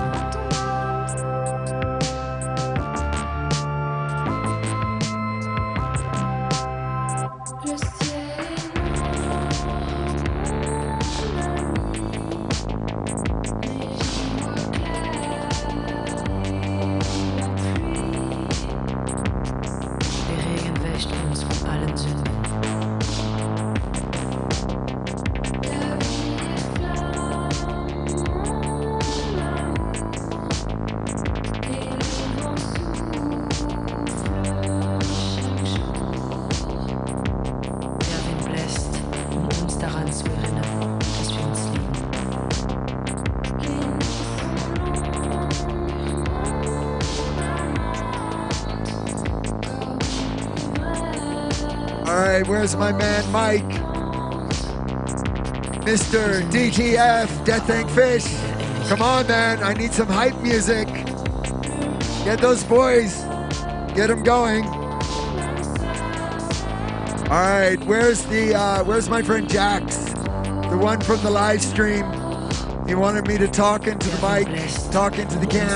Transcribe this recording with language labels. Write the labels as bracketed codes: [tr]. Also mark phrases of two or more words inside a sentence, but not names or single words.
[fr] Le ciel est noir, les jours clairs et la pluie. [de] Der Regen wäscht uns von allen Sünden. [fr] La vie est flamme, mon amour, et le vent souffle chaque jour. [de] Der Wind bläst, um uns daran zu erinnern, dass wir uns lieben. [fr] Les nuits sont longues, mon amante, comme une [en] All right, where's my man Mike? Mr. DGF, Death Tank Fish. Come on, man. I need some hype music. Get those boys. Get them going. All right, where's my friend Jax? The one from the live stream. He wanted me to talk into the mic, talk into the Uns cam.